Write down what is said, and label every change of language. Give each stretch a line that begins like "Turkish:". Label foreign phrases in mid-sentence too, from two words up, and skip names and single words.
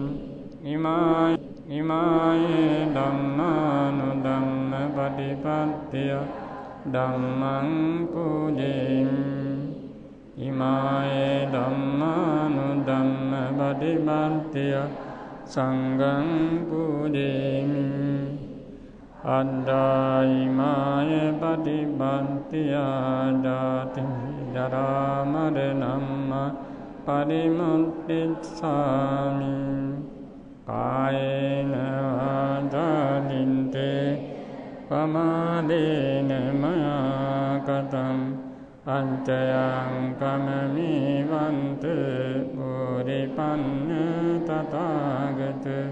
Pali: ඉමාය ධම්මානුධම්ම පටිපත්තිය ධම්මං පූජේමි ඉමාය ධම්මානුධම්ම පටිපත්තිය සංඝං පූජේමි අද්දායිමාය පටිපත්තිය ජාති ජරා මරණං පරිමුක්ඛිස්සාමි කායේන වාචාදින්තේ පමාදේන මයා කතං අන්තයං කමමි වන්ත පුරිපන්න තථාගත